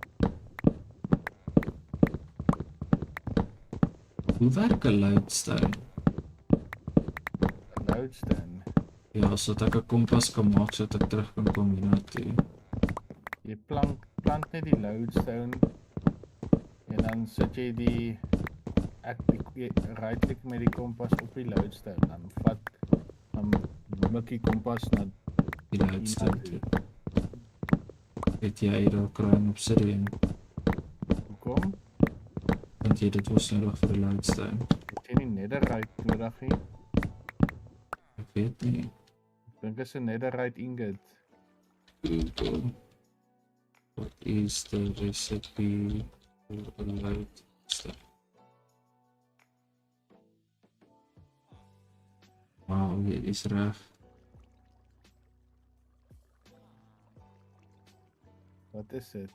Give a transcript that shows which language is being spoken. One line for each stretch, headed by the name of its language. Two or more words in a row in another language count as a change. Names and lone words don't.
Afrikaans: Hoe werk 'n lodestone? Lodestone. Ja, sodat ek 'n kompas kan maak sodat ek terug kan kom hiernatoe. Jy plant net die lodestone en dan sit jy die
English: right click
Afrikaans: met die kompas op die lodestone, dan mik die kompas na Die lodestone toe. Het jy dalk kry obsidian? Hoekom? Want jy dit was nodig vir 'n lodestone. Het jy nie netherite nodig nie? Ek weet nie. Ek dink is 'n netherite ingot.
English: What is the recipe for a light step?
Afrikaans: Wow, jy is reg. Wat is dit?